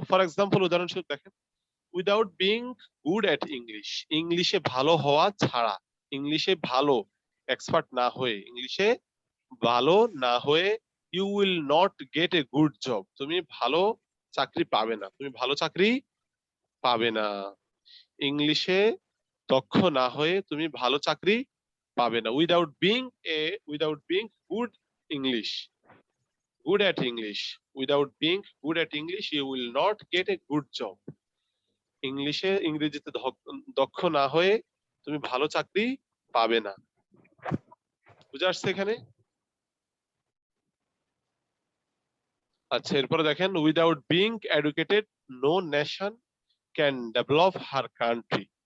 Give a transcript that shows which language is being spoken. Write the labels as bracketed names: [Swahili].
[English] for example, [Bangla] উদাহরণস্বরূপ দেখেন, [English] without being good at English, [Bangla] ইংলিশে ভালো হওয়া ছাড়া, ইংলিশে ভালো এক্সপার্ট না হয়ে, ইংলিশে ভালো না হয়ে, [English] you will not get a good job, [Bangla] তুমি ভালো চাকরি পাবে না, তুমি ভালো চাকরি পাবে না। ইংলিশে দক্ষ না হয়ে তুমি ভালো চাকরি পাবে না। [English] Without being good English, good at English. Without being good at English, you will not get a good job. [Bangla] ইংরেজিতে দক্ষ না হয়ে তুমি ভালো চাকরি পাবে না। বুঝে আসছে এখানে? আচ্ছা, এরপরে দেখেন, [English] Without being educated no nation can develop her country.